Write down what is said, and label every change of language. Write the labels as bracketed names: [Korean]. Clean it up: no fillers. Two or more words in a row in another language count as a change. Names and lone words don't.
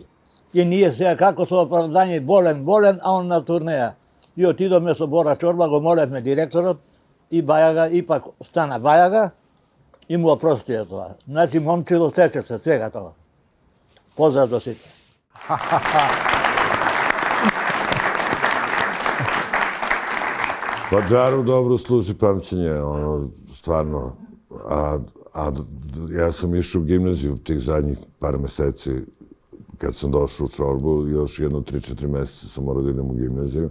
[Macedonian] И ние сега како со оправдање болен, а он на турнеја. И отидоме со Бора Чорба, го молевме директорот и Бајага ипак стана Бајага и му опростија тоа. Значи момчило сече се сега тоа. Поздрав до сите. [Serbian] Pa Džaru dobro služi pamćenje, stvarno. A ja sam išao u gimnaziju tih zadnjih par meseci, kad sam došao u Čorbu, još 3-4 meseca sam morao da idem u gimnaziju.